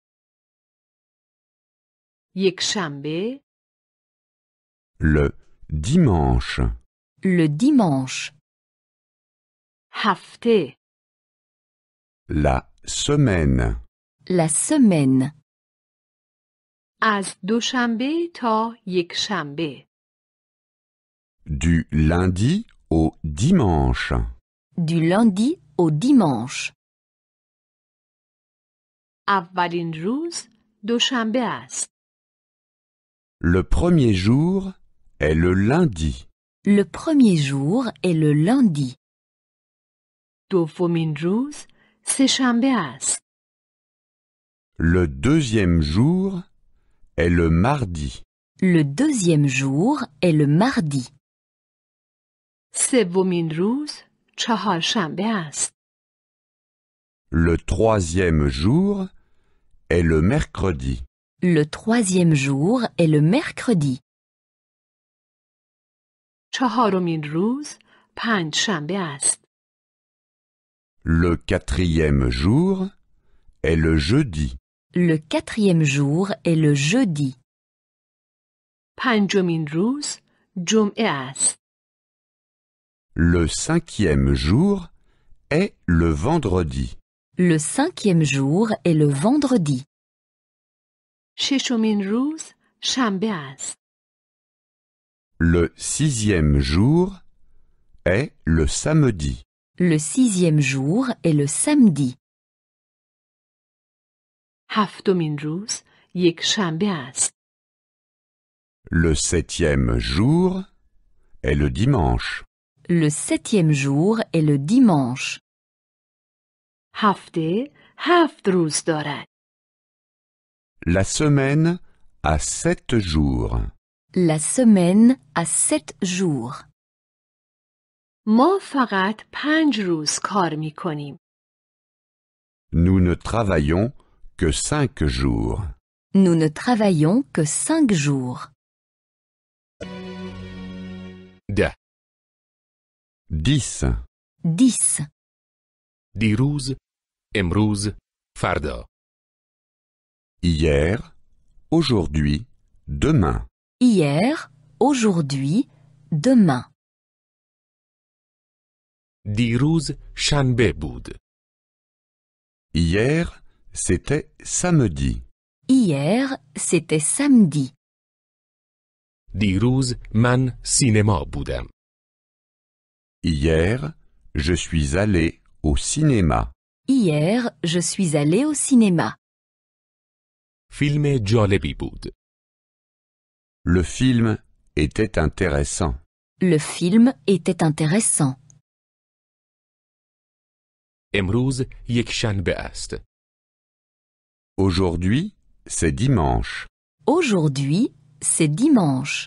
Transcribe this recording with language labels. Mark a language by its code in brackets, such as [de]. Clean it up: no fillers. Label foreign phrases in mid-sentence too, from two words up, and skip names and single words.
[fa] یکشنبه [fr] Le dimanche. Le dimanche. [fa] هفته [fr] La semaine. La semaine. [fa] از دوشنبه تا یکشنبه. [fr] Du lundi au dimanche. Du lundi au dimanche. [fa] اولین روز دوشنبه است. [fr] Le premier jour est le lundi. Le premier jour est le lundi. [fa] دومین روز سه‌شنبه است. [fr] Le deuxième jour est le mardi. Le deuxième jour est le mardi. [fa] سومین روز چهارشنبه است. [fr] Le troisième jour est le mercredi. Le troisième jour est le mercredi. [fa] چهارمین روز پنجشنبه است. [fr] Le quatrième jour est le jeudi. Le quatrième jour est le jeudi. [fa] پنجمین روز جمعه است. [fr] Le cinquième jour est le vendredi. Le cinquième jour est le vendredi. [fa] ششمین روز شنبه است. [fr] Le sixième jour est le samedi. Le sixième jour est le samedi. [fa] هفتمین روز یکشنبه است. [fr] Le septième jour est le dimanche. Le septième jour est le dimanche. [fa] هفته 7 روز دارد. [fr] La semaine a 7 jours. La semaine a 7 jours. [fa] ما فقط 5 روز کار می کنیم. [fr] Nous ne travaillons que 5 jours. Nous ne travaillons que 5 jours. 10. 10. 10. [fa] دیروز، امروز، فردا. [fr] Hier, aujourd'hui, demain. Hier, aujourd'hui, demain. [fa] دیروز شنبه بود. [fr] Hier, c'était samedi. Hier, c'était samedi. [fa] دیروز من سینما بودم. [fr] Hier, je suis allé au cinéma. Hier, je suis allé au cinéma. [fa] فیلم جالبی بود. [fr] Le film était intéressant. Le film était intéressant. [fa] امروز یک شنبه است. [fr] Aujourd'hui, c'est dimanche. Aujourd'hui, c'est dimanche.